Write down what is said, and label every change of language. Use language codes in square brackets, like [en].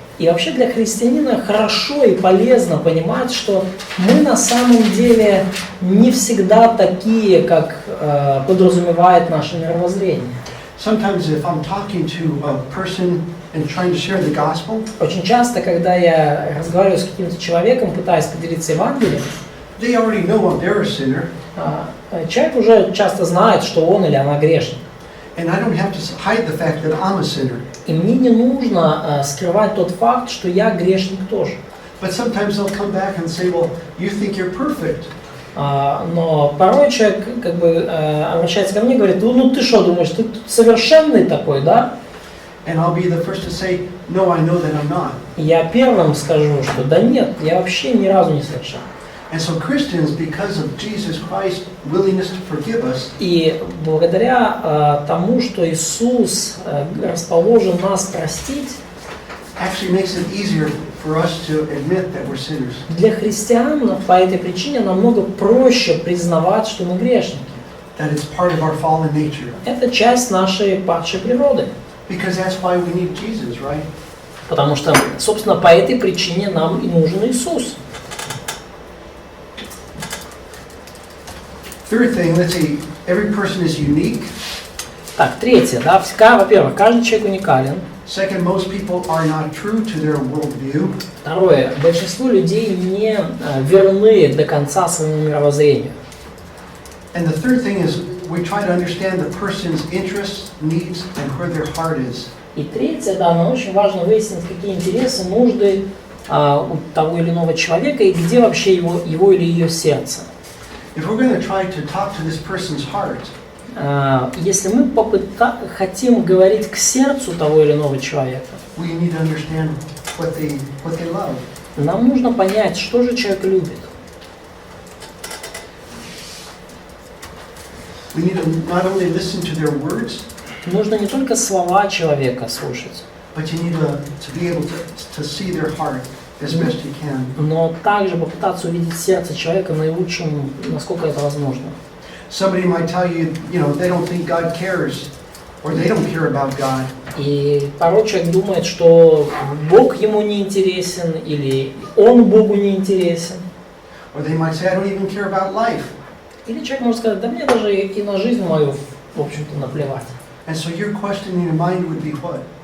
[ru] И вообще для христианина хорошо и полезно понимать, что мы на самом деле не всегда такие, как подразумевает наше мировоззрение. [en] Sometimes if I'm talking to a person and trying to share the gospel, [ru] Очень часто, когда я разговариваю с каким-то человеком, пытаясь поделиться Евангелием, [en] they already know they're a sinner, [ru] человек уже часто знает, что он или она грешник. [en] and I don't have to hide the fact that I'm a sinner. [ru] И мне не нужно скрывать тот факт, что я грешник тоже. [en] But sometimes they'll come back and say, well, you think you're perfect. [ru] Но порой человек как бы обращается ко мне и говорит, ну ты что думаешь, ты тут совершенный такой, да? [en] And I'll be the first to say, no, I know that I'm not. [ru] И я первым скажу, что да нет, я вообще ни разу не совершен. [en] And so Christians, because of Jesus Christ's willingness to forgive us, [ru] И благодаря тому, что Иисус расположен нас простить, [en] actually makes it easier for us to admit that we're sinners. [ru] для христиан по этой причине намного проще признавать, что мы грешники. [en] That it's part of our fallen nature. [ru] Это часть нашей падшей природы. [en] Because that's why we need Jesus, right? [ru] Потому что, собственно, по этой причине нам и нужен Иисус. [en] Third thing, let's see, every person is unique. [ru] Так, третье, да, во-первых, каждый человек уникален. [en] Second, most people are not true to their worldview. [ru] Второе, большинство людей не верны до конца своему мировоззрению. [en] And the third thing is we try to understand the person's interests, needs, and where their heart is. [ru] И третье, да, нам очень важно выяснить, какие интересы, нужды у того или иного человека и где вообще его или ее сердце. [en] If we're going to try to talk to this person's heart, [ru] Если мы хотим говорить к сердцу того или иного человека, [en] we need to understand what they love. [ru] нам нужно понять, что же человек любит. [en] We need to not only listen to their words, [ru] Нужно не только слова человека слушать, [en] but you need to be able to see their heart as best you can. [ru] но также попытаться увидеть сердце человека наилучшим, насколько это возможно. [en] Somebody might tell you, they don't think God cares, or they don't care about God. [ru] И порой человек думает, что Бог ему не интересен, или он Богу не интересен. [en] Or they might say, I don't even care about life. [ru] Или человек может сказать, да мне даже и на жизнь мою, в общем-то, наплевать. [en] And so your question in your mind would be what?